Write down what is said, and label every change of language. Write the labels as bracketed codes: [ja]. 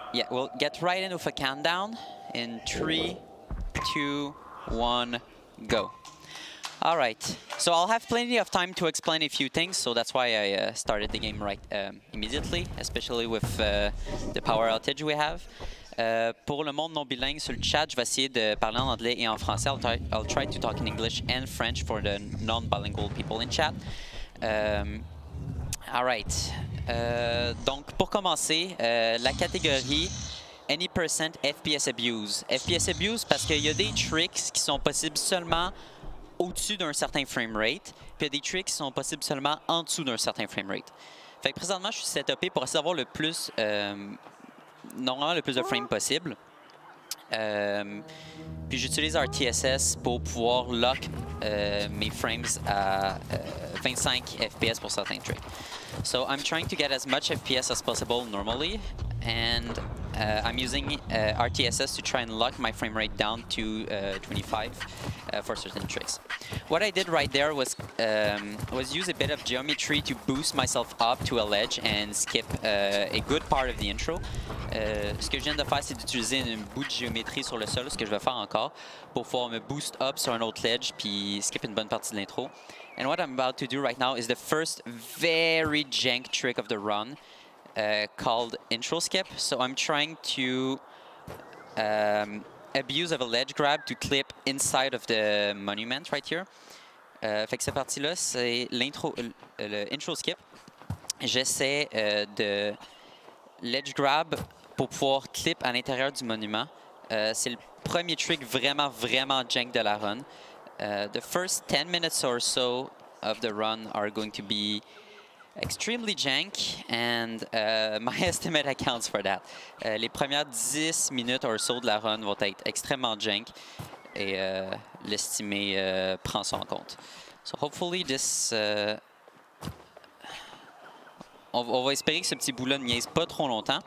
[en] We'll get right in with a countdown in 3, 2, 1, go. All right. So I'll have plenty of time to explain a few things. So that's why I started the game right immediately, especially with the power outage we have. [fr] Pour le monde non bilingue sur le chat, je vais essayer de parler en anglais et en français. [en] I'll try to talk in English and French for the non-bilingual people in chat. Alright. [fr] Donc, pour commencer, la catégorie Any percent FPS abuse. FPS abuse parce qu'il y a des tricks qui sont possibles seulement au-dessus d'un certain framerate, puis il y a des tricks qui sont possibles seulement en dessous d'un certain framerate. Fait que présentement, je suis setupé pour essayer d'avoir le plus, normalement le plus de frames possible. Puis j'utilise RTSS pour pouvoir lock mes frames à 25 FPS pour certains tricks. So I'm trying to get as much FPS as possible normally, and I'm using RTSS to try and lock my frame rate down to 25 for certain tricks. What I did right there was use a bit of geometry to boost myself up to a ledge and skip a good part of the intro. Ce que je viens de faire, c'est d'utiliser un bout de géométrie sur le sol, ce que je vais faire encore, pour pouvoir me boost up sur un autre ledge puis skip une bonne partie de l'intro. [en] And what I'm about to do right now is the first very jank trick of the run called intro skip. So I'm trying to abuse of a ledge grab to clip inside of the monument right here. [fr] Fait que cette partie-là, c'est l'intro, le intro skip. J'essaie de ledge grab pour pouvoir clip à l'intérieur du monument. C'est le premier trick vraiment jank de la run. [en] The first 10 minutes or so of the run are going to be extremely jank, and my estimate accounts for that. [fr] Les premières 10 minutes [en] or so [fr] de la run vont être extrêmement jank, et l'estimé prend ça en compte. [en] So hopefully this... [fr] on va espérer que ce petit bout-là ne niaise pas trop longtemps.